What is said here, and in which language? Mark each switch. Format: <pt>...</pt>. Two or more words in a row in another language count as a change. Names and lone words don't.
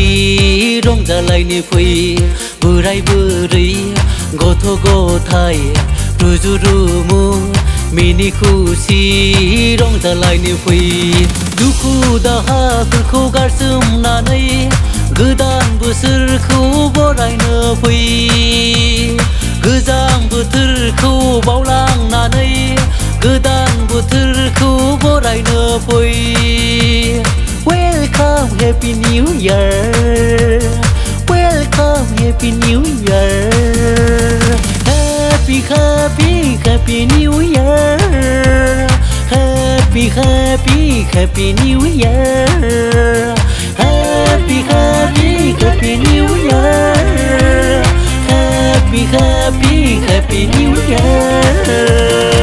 <brx>रंजालायनि फै बोराय बुरै गथ' गथाय रुजु रुमु मिनि खुसि रंजालायनि फै दुखु दाहाफोरखौ गारसोमनानै गोदान बोसोरखौ बरायनो फै गोजां बोथोरखौ बावलांनानै गोदान बोथोरखौ बरायनो फै</brx> <en>Welcome Happy New Year Welcome Happy New Year Happy happy happy New Year Happy happy happy New Year Happy happy happy New Year Happy happy happy New Year</en>